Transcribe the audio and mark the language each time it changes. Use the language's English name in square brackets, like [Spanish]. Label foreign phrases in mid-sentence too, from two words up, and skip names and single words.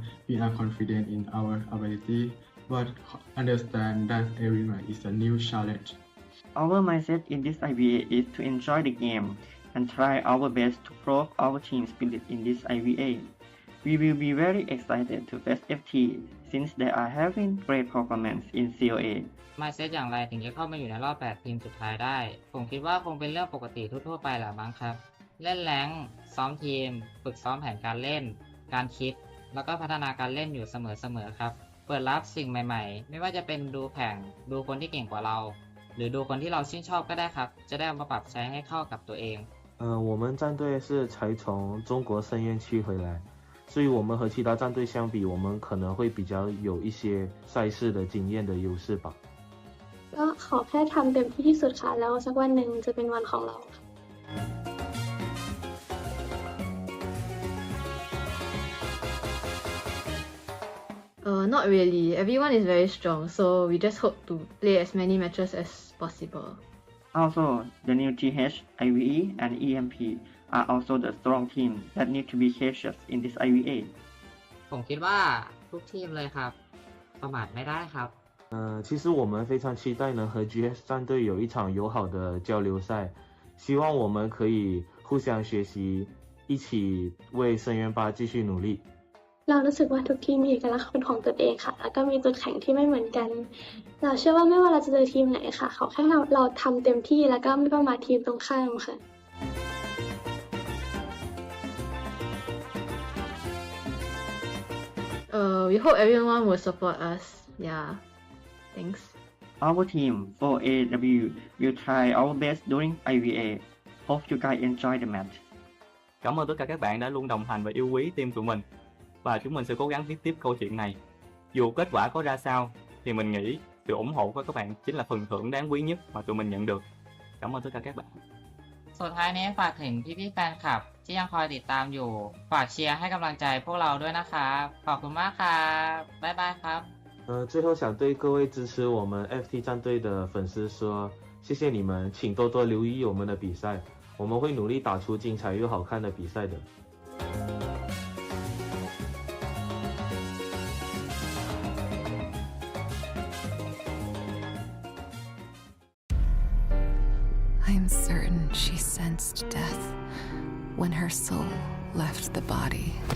[English] We are confident in our ability, but understand that every match is a new challenge. Our mindset in this IVA is to enjoy the game and try our best to prove our team spirit in this IVA. We will be very excited to face FT since they are having great performance in COA. [Thai] mindset อย่างไรถึงจะเข้ามาอยู่ในรอบ8ทีมสุดท้ายได้ ผมคิดว่าคงเป็นเรื่องปกติทั่วๆไปแหละมั้งครับ เล่นแรงค์ซ้อมทีม ฝึกซ้อมแผนการเล่น การคิด แล้วก็พัฒนาการเล่นอยู่เสมอๆครับ เปิดรับสิ่งใหม่ๆ ไม่ว่าจะเป็นดูแข่ง ดูคนที่เก่งกว่าเรา หรือดูคนที่เราชื่นชอบก็ได้ครับ จะได้เอามาปรับใช้ให้เข้ากับตัวเอง [Chinese] 我们战队是才从中国深渊区回来，所以我们和其他战队相比，我们可能会比较有一些赛事的经验的优势吧。 [Thai] ก็ขอแค่ทำเต็มที่ที่สุดค่ะ แล้วสักวันหนึ่งจะเป็นวันของเราค่ะ [English] Not really. Everyone is very strong, so we just hope to play as many matches as possible. Also, the new TH, IVE, and EMP are also the strong team that need to be cautious in this IVA. [Thai] ผมคิดว่าทุกทีมเลยครับ ประมาทไม่ได้ครับ [Chinese] 其实我们非常期待能和 GS 战队有一场友好的交流赛，希望我们可以互相学习，一起为深渊8继续努力。 [Thai] เรารู้สึกว่าทุกทีมมีเอกลักษณ์เป็นของตัวเองค่ะ แล้วก็มีจุดแข็งที่ไม่เหมือนกัน เราเชื่อว่าไม่ว่าเราจะเจอทีมไหนค่ะ ขอแค่เราทำเต็มที่แล้วก็ไม่ประมาททีมตรงข้ามค่ะ [English] We hope everyone will support us. Yeah. Thanks. Our team, 4AW, will try our best during IVA. Hope you guys enjoy the match. [Vietnamese] Cảm ơn tất cả các bạn đã luôn đồng hành và yêu quý team tụi mình. Và chúng mình sẽ cố gắng viết tiếp câu chuyện này. Dù kết quả có ra sao, thì mình nghĩ sự ủng hộ của các bạn chính là phần thưởng đáng quý nhất mà tụi mình nhận được. Cảm ơn tất cả các bạn. [Thai] สุดท้ายนี้ฝากถึงพี่ๆแฟนคลับที่ยังคอยติดตามอยู่ ฝากเชียร์ให้กำลังใจพวกเราด้วยนะครับขอบคุณมากครับบ๊ายบายครับ [Chinese] 最后想对各位支持我们 FT 战队的粉丝说，谢谢你们，请多多留意我们的比赛，我们会努力打出精彩又好看的比赛的。 [English] I'm certain she sensed death when her soul left the body.